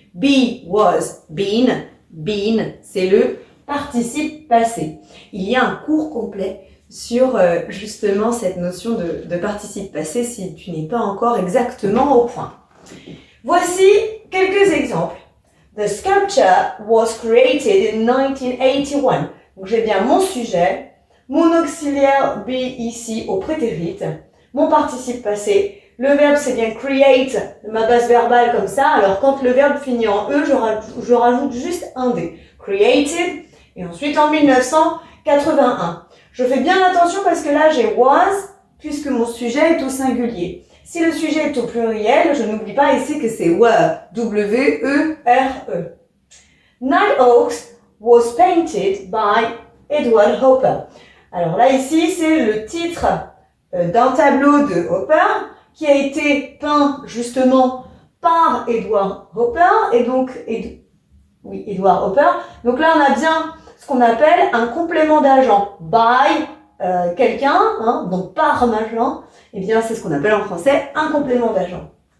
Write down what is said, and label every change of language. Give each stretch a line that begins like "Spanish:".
English: Be, was, been.
French: Been, c'est le participe passé. Il y a un cours complet sur justement cette notion de participe passé si tu n'es pas encore exactement au point. Voici quelques exemples.
English: The sculpture was created in 1981.
French: Donc j'ai bien mon sujet, mon auxiliaire be ici au prétérit, mon participe passé. Le verbe, c'est bien create, ma base verbale comme ça. Alors, quand le verbe finit en E, je rajoute juste un D. Created. Et ensuite, en 1981. Je fais bien attention parce que là, j'ai was, puisque mon sujet est au singulier. Si le sujet est au pluriel, je n'oublie pas ici que c'est were. W-E-R-E.
English: Nighthawks was painted by Edward Hopper.
French: Alors là, ici, c'est le titre d'un tableau de Hopper, qui a été peint justement par Edward Hopper, et donc, Edward Hopper. Donc là, on a bien ce qu'on appelle un complément d'agent. By quelqu'un, hein, donc par machin, eh bien, c'est ce qu'on appelle en français un complément d'agent.